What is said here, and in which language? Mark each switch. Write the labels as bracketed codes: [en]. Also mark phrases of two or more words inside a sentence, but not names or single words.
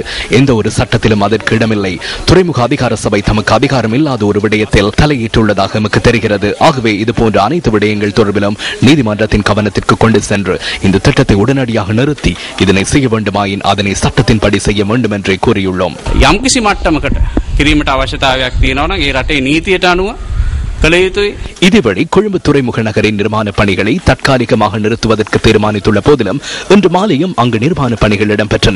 [ta] எந்த ஒரு சட்டத்திலும் அதற்கு இடமில்லை. துறைமுக அதிகார சபை தமக்கு அதிகாரம் இல்லாத ஒரு விடயத்தில் தலையிட்டுள்ளதாக நமக்கு தெரிகிறது. ஆகவே இதுபோன்ற அனைத்து விடயங்கள் தொடர்பிலும் நீதிமன்றத்தின் கவனத்திற்கு கொண்டு சென்று இந்த திட்டத்தை உடனடியாக நிறுத்தி இதனை செய்ய வேண்டுமாயின் அதனை சட்டத்தின்படி செய்ய வேண்டும் என்று கூறியுள்ளோம். [si] යම්කිසි මට්ටමකට කිරීමට අවශ්‍යතාවයක් තියෙනවා නම් ඒ රටේ නීතියට අනුව කළ යුතුයි. [ta] இதேவழி கொழும்பு துறைமுக நகரின் நிர்மாண பணிகளை தற்காலிகமாக நிறுத்துவதற்கு தீர்மானித்துள்ள போதிலும் இன்று மாலையும் அங்கு நிர்மாண பணிகள் இடம்பெற்றன.